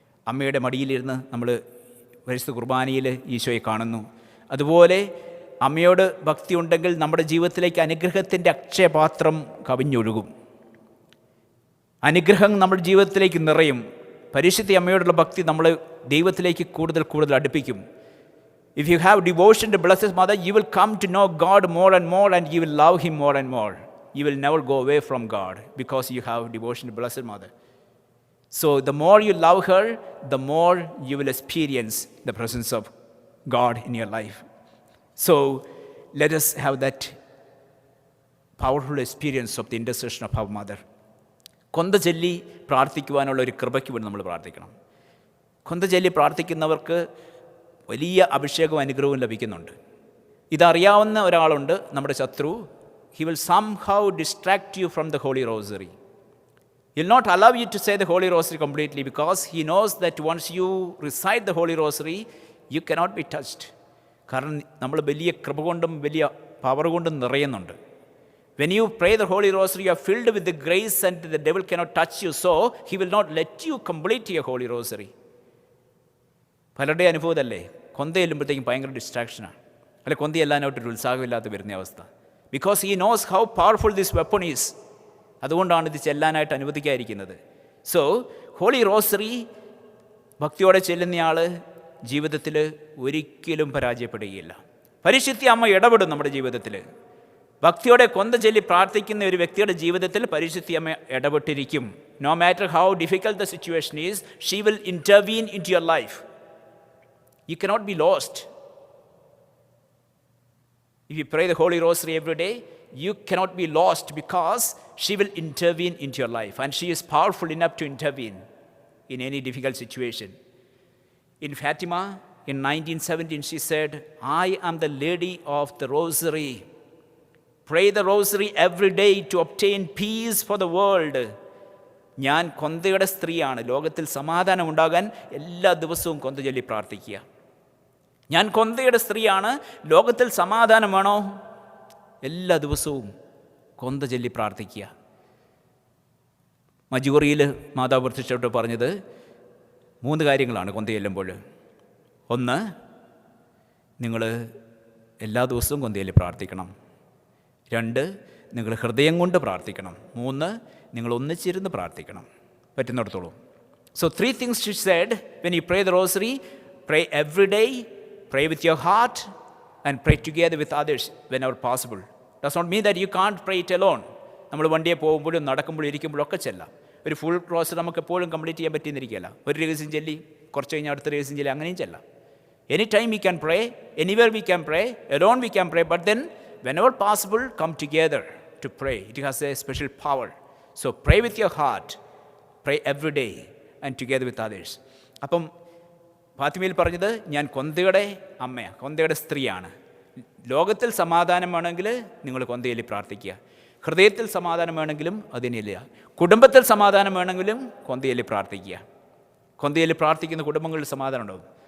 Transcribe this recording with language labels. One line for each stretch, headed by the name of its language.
Malayalam: അമ്മയുടെ മടിയിലിരുന്ന് നമ്മൾ പരിശുദ്ധ കുർബാനയിൽ ഈശോയെ കാണുന്നു. അതുപോലെ അമ്മയോട് ഭക്തി ഉണ്ടെങ്കിൽ നമ്മുടെ ജീവിതത്തിലേക്ക് അനുഗ്രഹത്തിൻ്റെ അക്ഷയപാത്രം കവിഞ്ഞൊഴുകും. അനുഗ്രഹം നമ്മുടെ ജീവിതത്തിലേക്ക് നിറയും. പരിശുദ്ധ അമ്മയോടുള്ള ഭക്തി നമ്മളെ ദൈവത്തിലേക്ക് കൂടുതൽ കൂടുതൽ അടുപ്പിക്കും.
English: If you have devotion to Blessed Mother, you will come to know God more and more and you will love Him more and more. You will never go away from God because you have devotion to Blessed Mother. So the more you love her, the more you will experience the presence of God in your life. So let us have that powerful experience of the intercession of our mother.
Malayalam: കൊന്ത ചൊല്ലി പ്രാർത്ഥിക്കുവാനുള്ള ഒരു കൃപയ്ക്ക് വേണ്ടി നമ്മൾ പ്രാർത്ഥിക്കണം. കൊന്ത ചൊല്ലി പ്രാർത്ഥിക്കുന്നവർക്ക് വലിയ അഭിഷേകവും അനുഗ്രഹവും ലഭിക്കുന്നുണ്ട്. ഇതറിയാവുന്ന ഒരാളുണ്ട്, നമ്മുടെ ശത്രു.
English: He will somehow distract you from the Holy Rosary. He will not allow you to say the Holy Rosary completely because he knows that once you recite the Holy Rosary, you cannot be touched.
Malayalam: കാരണം നമ്മൾ വലിയ കൃപ കൊണ്ടും വലിയ power കൊണ്ടും നിറയുന്നുണ്ട്.
English: When you pray the Holy Rosary, you are filled with the grace and the devil cannot touch you. So he will not let you complete your Holy Rosary.
Malayalam: പലരുടെ അനുഭവമല്ലേ, കൊന്ത ചെല്ലുമ്പോഴത്തേക്കും ഭയങ്കര ഡിസ്ട്രാക്ഷനാണ്, അല്ലെ കൊന്ത ചെല്ലാനായിട്ടൊരു ഉത്സാഹമില്ലാത്ത വരുന്ന അവസ്ഥ.
English: Because he knows how powerful this weapon is.
Malayalam: അതുകൊണ്ടാണ് ഇത് ചെല്ലാനായിട്ട് അനുവദിക്കാതിരിക്കുന്നത്.
English: so holy rosary
Malayalam: ഭക്തിയോടെ ചെല്ലുന്നയാൾ ജീവിതത്തിൽ ഒരിക്കലും പരാജയപ്പെടുകയില്ല. പരിശുദ്ധ അമ്മ ഇടപെടും നമ്മുടെ ജീവിതത്തിൽ. ഭക്തിയോടെ കൊന്ത ചൊല്ലി പ്രാർത്ഥിക്കുന്ന ഒരു വ്യക്തിയുടെ ജീവിതത്തിൽ പരിശുദ്ധ അമ്മ ഇടപെട്ടിരിക്കും.
English: No matter how difficult the situation is, she will intervene into your life. You cannot be lost. If you pray the Holy Rosary every day, you cannot be lost because she will intervene into your life, and she is powerful enough to intervene in any difficult situation. In Fatima, in 1917, she said, I am the Lady of the Rosary. Pray the Rosary every day to obtain peace for the world.
Malayalam: ഞാൻ കൊന്തയുടെ സ്ത്രീയാണ്. ലോകത്തിൽ സമാധാനം ഉണ്ടാകാൻ എല്ലാ ദിവസവും കൊന്ത ചൊല്ലി പ്രാർത്ഥിക്കുക. ഞാൻ കൊന്തയുടെ സ്ത്രീയാണ്. ലോകത്തിൽ സമാധാനം വേണോ? എല്ലാ ദിവസവും കൊന്ത ചൊല്ലി പ്രാർത്ഥിക്കുക. മജൂറിയിൽ മാതാവ് പ്രത്യക്ഷപ്പെട്ട് പറഞ്ഞത് 3 കാര്യങ്ങളാണ് കൊന്ത ചൊല്ലുമ്പോൾ. 1, നിങ്ങൾ എല്ലാ ദിവസവും കൊന്ത ചൊല്ലി പ്രാർത്ഥിക്കണം. 2, നിങ്ങൾ ഹൃദയം കൊണ്ട് പ്രാർത്ഥിക്കണം. 3, നിങ്ങൾ ഒന്നിച്ചിരുന്ന് പ്രാർത്ഥിക്കണം പറ്റുന്നിടത്തോളം.
English: So 3 things she said when you pray the rosary: pray every day, pray with your heart, and pray together with others whenever possible. Does not mean that you can't pray it alone.
Malayalam: നമ്മൾ വണ്ടിയെ പോകുമ്പോഴും നടക്കുമ്പോഴും ഇരിക്കുമ്പോഴും ഒക്കെ ചെല്ലാം. ഒരു full rosary നമുക്ക് എപ്പോഴും കംപ്ലീറ്റ് ചെയ്യാൻ പറ്റിയെന്നിരിക്കുകയല്ല. ഒരു രഹസ്യം ചൊല്ലി കുറച്ച് കഴിഞ്ഞാൽ അടുത്ത രഹസ്യം ചൊല്ലി അങ്ങനെയും ചെല്ലാം.
English: Any time we can pray, anywhere we can pray, alone we can pray, but then whenever possible come together to pray. It has a special power. So pray with your heart, pray every day and together with others.
Malayalam: അപ്പം ഫാത്തിമയിൽ പറഞ്ഞത് ഞാൻ കൊന്തയുടെ അമ്മയാണ്, കൊന്തയുടെ സ്ത്രീയാണ്. ലോകത്തിൽ സമാധാനം വേണമെങ്കിൽ നിങ്ങൾ കൊന്തയിൽ പ്രാർത്ഥിക്കുക. ഹൃദയത്തിൽ സമാധാനം വേണമെങ്കിലും അതിനില്ല. കുടുംബത്തിൽ സമാധാനം വേണമെങ്കിലും കൊന്തയിൽ പ്രാർത്ഥിക്കുക. കൊന്തയിൽ പ്രാർത്ഥിക്കുന്ന കുടുംബങ്ങളിൽ സമാധാനം ഉണ്ടാകും.